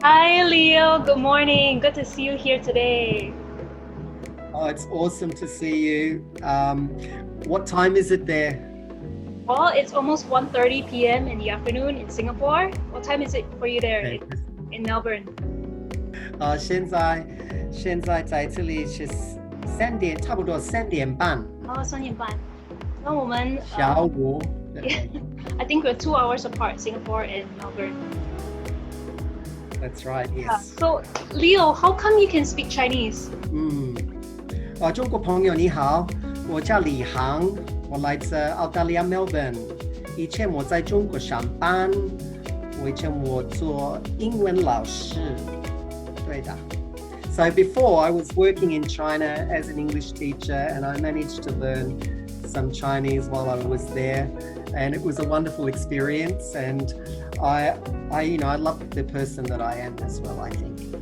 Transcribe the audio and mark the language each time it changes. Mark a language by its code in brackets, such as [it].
[en] Hi, Leo. Good morning. Good to see you here today. Oh, it's awesome to see you. What time is it there? Well, it's almost 1:30 p.m. in the afternoon in Singapore. What time is it for you there in Melbourne? [zh] 现在在这里是差不多3点半。哦，3点半。那我们下午。 [en] I think we're 2 hours apart, Singapore and Melbourne. That's right, yes. So, Leo, how come you can speak Chinese? [zh] 中国朋友你好，我叫李航，我来自澳大利亚 Melbourne。以前我在中国上班，以前我做英文老师，对的。 [en] So before I was working in China as an English teacher, and I managed to learn some Chinese while I was there, and it was a wonderful experience. And I love the person that I am as well, I think.